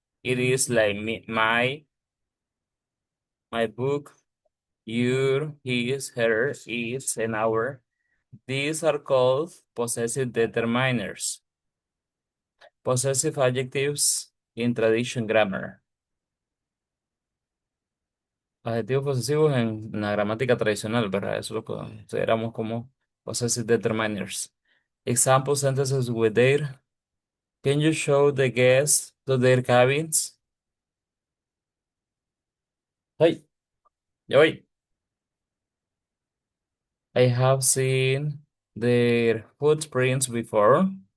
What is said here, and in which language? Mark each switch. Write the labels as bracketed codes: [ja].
[en] It is like me, my book, your, his, her, its, and our. These are called possessive determiners, possessive adjectives in tradition grammar. [es] Adjetivos posesivos en la gramática tradicional, ¿verdad? Eso lo consideramos como [en] possessive determiners. Example sentences with their. Can you show the guests to their cabins? [es] Hey, ya voy. [en] I have seen their footprints before.